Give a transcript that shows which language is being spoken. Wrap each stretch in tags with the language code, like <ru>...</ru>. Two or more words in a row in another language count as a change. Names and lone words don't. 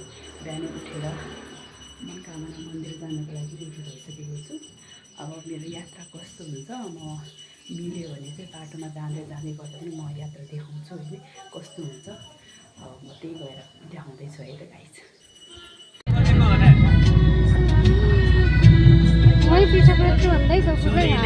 <ne>बिहानै उठेर मनकामना मन्दिर जानको लागि रेडी भइसकेको छु। अब मेरो यात्रा कस्तो हुन्छ, म मिल्यो भने चाहिँ बाटोमा जाँदै जाँदै गर्दा पनि म यात्रा देखाउँछु होइन कस्तो हुन्छ। अब म त्यही गएर देखाउँदैछु है त गाइस।</ne> <hi>वही पीछे बैठ के बंदा ही तो सुबह</hi>